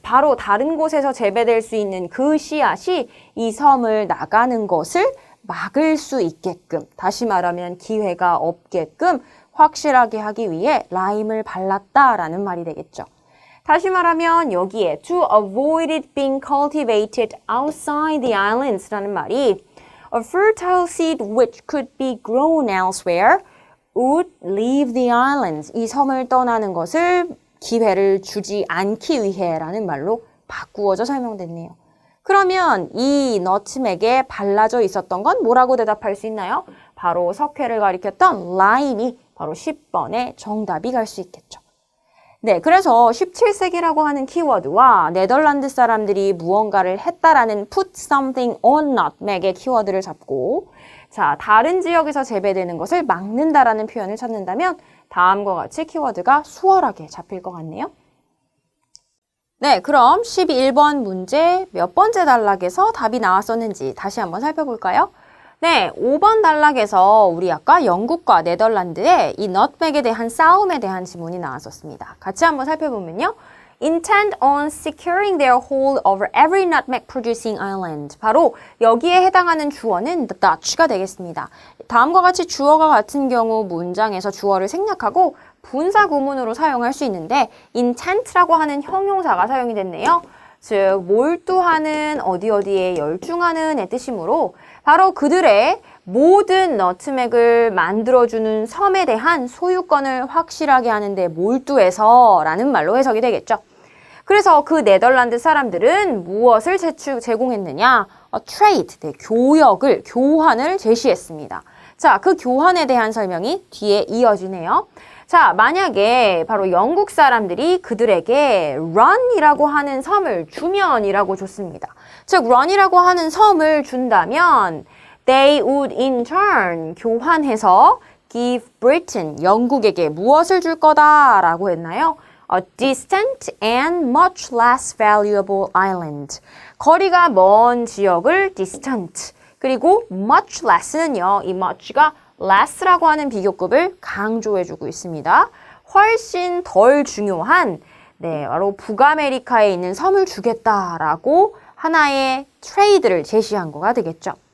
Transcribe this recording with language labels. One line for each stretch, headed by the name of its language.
Korean: 바로 다른 곳에서 재배될 수 있는 그 씨앗이 이 섬을 나가는 것을 막을 수 있게끔, 다시 말하면 기회가 없게끔 확실하게 하기 위해 라임을 발랐다라는 말이 되겠죠. 다시 말하면 여기에
English: to avoid it being cultivated outside the islands라는 말이 a fertile seed which could be grown elsewhere would leave the islands.
Korean: 이 섬을 떠나는 것을 기회를 주지 않기 위해라는 말로 바꾸어져 설명됐네요. 그러면 이 너츠맥에 발라져 있었던 건 뭐라고 대답할 수 있나요? 바로 석회를 가리켰던 라임이 바로 10번의 정답이 갈 수 있겠죠. 네, 그래서 17세기라고 하는 키워드와 네덜란드 사람들이 무언가를 했다라는
English: put something on nutmeg
Korean: 의 키워드를 잡고 자, 다른 지역에서 재배되는 것을 막는다라는 표현을 찾는다면 다음과 같이 키워드가 수월하게 잡힐 것 같네요. 네, 그럼 11번 문제 몇 번째 단락에서 답이 나왔었는지 다시 한번 살펴볼까요? 네, 5번 단락에서 우리 아까 영국과 네덜란드의 이 nutmeg에 대한 싸움에 대한 지문이 나왔었습니다. 같이 한번 살펴보면요.
English: intend on securing their hold over every nutmeg producing island.
Korean: 바로 여기에 해당하는 주어는 the Dutch가 되겠습니다. 다음과 같이 주어가 같은 경우 문장에서 주어를 생략하고 분사 구문으로 사용할 수 있는데 intent라고 하는 형용사가 사용이 됐네요. 즉 몰두하는 어디에 열중하는의 뜻이므로 바로 그들의 모든 너트맥을 만들어주는 섬에 대한 소유권을 확실하게 하는데 몰두해서 라는 말로 해석이 되겠죠. 그래서 그 네덜란드 사람들은 무엇을 제공했느냐? trade, 교환을 제시했습니다. 자, 그 교환에 대한 설명이 뒤에 이어지네요. 자, 만약에 바로 영국 사람들이 그들에게 run이라고 하는 섬을 주면이라고 줬습니다. 즉, run이라고 하는 섬을 준다면
English: they would in turn
Korean: 교환해서
English: give Britain,
Korean: 영국에게 무엇을 줄 거다라고 했나요?
English: A distant and much less valuable island.
Korean: 거리가 먼 지역을 distant, 그리고 much less는요, 이 much가 less라고 하는 비교급을 강조해주고 있습니다. 훨씬 덜 중요한, 바로 북아메리카에 있는 섬을 주겠다라고 하나의 트레이드를 제시한 거가 되겠죠.